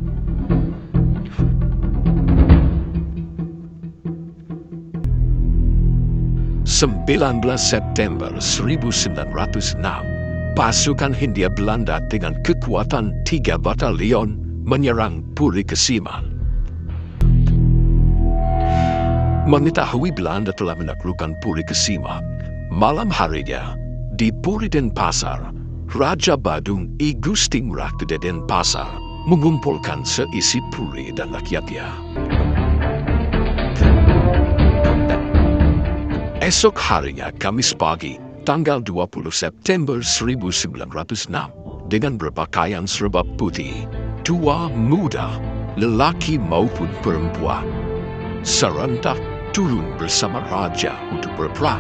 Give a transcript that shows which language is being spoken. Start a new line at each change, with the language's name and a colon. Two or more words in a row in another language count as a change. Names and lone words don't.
Indonesian: (19 September 1906), pasukan Hindia Belanda dengan kekuatan 3 batalion menyerang Puri Kesiman. Mengetahui Belanda telah menaklukkan Puri Kesiman, malam harinya di Puri Denpasar, Raja Badung I Gusti Ngurah Gede Denpasar mengumpulkan seisi Puri dan rakyatnya. Esok harinya, Kamis pagi, tanggal 20 September 1906, dengan berpakaian serba putih, tua muda, lelaki maupun perempuan, serentak turun bersama Raja untuk berperang.